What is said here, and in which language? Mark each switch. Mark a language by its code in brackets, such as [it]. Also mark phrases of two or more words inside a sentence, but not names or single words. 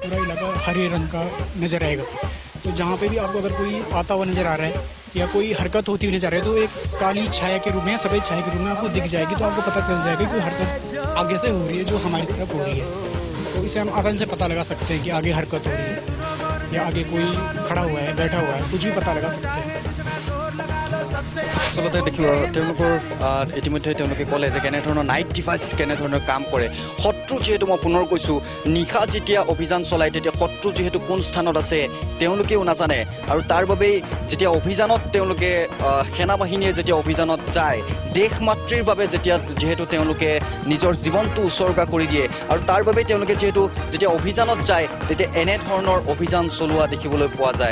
[hi] पूरा इलाका हरे रंग का नजर आएगा, तो जहाँ पे भी आपको अगर कोई आता हुआ नजर आ रहा है या कोई हरकत होती हुई नजर आ रही है, तो एक काली छाया के रूप में, सफ़ेद छाया के रूप में आपको दिख जाएगी, तो आपको पता चल जाएगा कि हरकत आगे से हो रही है जो हमारी तरफ हो रही है। तो इसे हम आसान से पता लगा सकते हैं कि आगे हरकत हो रही है या आगे कोई खड़ा हुआ है, बैठा हुआ है, कुछ भी पता लगा सकते हैं। [as] আচলতে দেখিব তেওঁলোকৰ ইতিমধ্যে তেওঁলোকে ক'লে যে কেনেধৰণৰ [en] night device [as] কেনেধৰণৰ কাম কৰে। শত্ৰু যিহেতু মই পুনৰ কৈছোঁ নিশা যেতিয়া অভিযান চলায় তেতিয়া শত্ৰু যিহেতু কোন স্থানত আছে তেওঁলোকেও নাজানে, আৰু তাৰ বাবেই যেতিয়া অভিযানত তেওঁলোকে সেনাবাহিনীয়ে যেতিয়া অভিযানত যায় দেশ মাতৃৰ বাবে যিহেতু তেওঁলোকে নিজৰ জীৱনটো উচৰ্গা কৰি দিয়ে, আৰু তাৰ বাবেই তেওঁলোকে যিহেতু যেতিয়া অভিযানত যায় তেতিয়া এনেধৰণৰ অভিযান চলোৱা দেখিবলৈ পোৱা যায়।